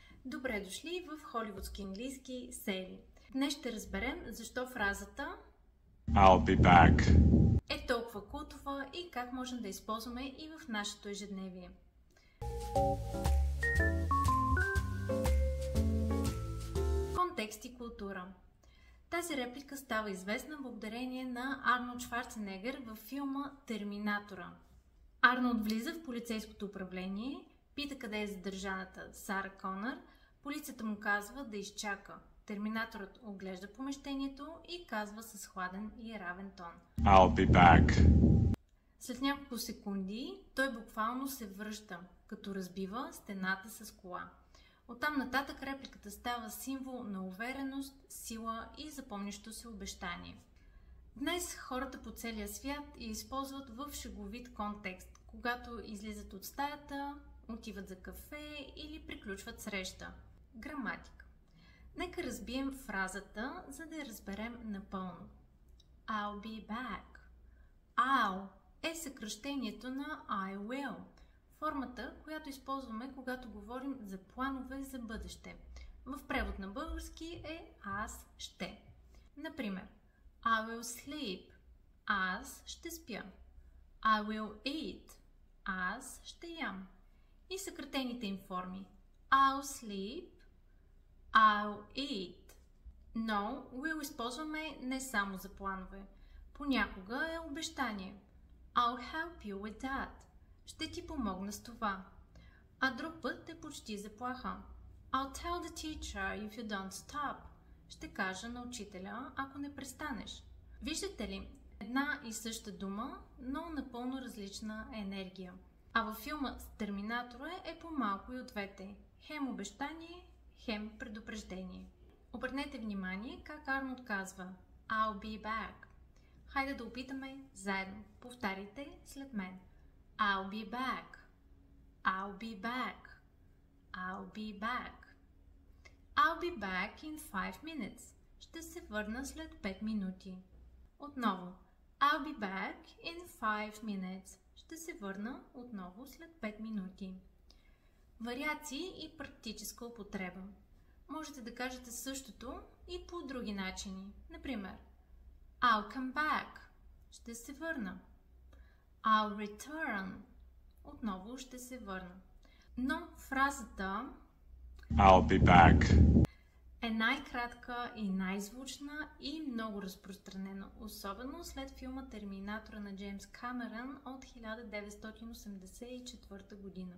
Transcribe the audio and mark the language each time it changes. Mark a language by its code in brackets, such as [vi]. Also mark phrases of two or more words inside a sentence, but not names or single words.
[bg] Добре дошли в холивудски английски серии. Днес ще разберем защо фразата [en] I'll be back [bg] е толкова култова и как можем да използваме и в нашето ежедневие. Контекст и култура. Тази реплика става известна благодарение на Арнолд Шварценегер във филма Терминатора. Арнолд влиза в полицейското управление, пита къде е задържаната Сара Конър, полицията му казва да изчака. Терминаторът оглежда помещението и казва с хладен и равен тон: [en] I'll be back. [bg] След няколко секунди той буквално се връща, като разбива стената с кола. Оттам нататък репликата става символ на увереност, сила и запомнящо се обещание. Днес хората по целия свят я използват в шеговит контекст, когато излизат от стаята, отиват за кафе или приключват среща. Граматика. Нека разбием фразата, за да я разберем напълно. [en] I'll be back. I'll [bg] е съкращението на [en] I will. [bg] Формата, която използваме, когато говорим за планове за бъдеще. В превод на български е аз ще. Например, [en] I will sleep. [bg] Аз ще спя. [en] I will eat. [bg] Аз ще ям. И съкратените им форми. [en] I'll sleep. I'll eat. [bg] Но will използваме не само за планове. Понякога е обещание. [en] I'll help you with that. [bg] Ще ти помогна с това. А друг път е почти заплаха. [en] I'll tell the teacher if you don't stop. [bg] Ще кажа на учителя, ако не престанеш. Виждате ли? Една и съща дума, но напълно различна енергия. А във филма с Терминатора е по-малко и от двете. Хем обещание, хем предупреждение. Обърнете внимание как Арнолд казва [en] I'll be back. [bg] Хайде да опитаме заедно. Повтаряйте след мен. [en] I'll be back. I'll be back. I'll be back. I'll be back in 5 minutes. [bg] Ще се върна след 5 минути. Отново. [en] I'll be back in 5 minutes. [bg] Ще се върна отново след 5 минути. Вариации и практическа употреба. Можете да кажете същото и по други начини. Например, [en] I'll come back. [bg] Ще се върна. [en] I'll return. [bg] Отново ще се върна. Но фразата [en] I'll be back [bg] е най-кратка и най-звучна и много разпространена, особено след филма Терминатора на Джеймс Камерън от 1984 година.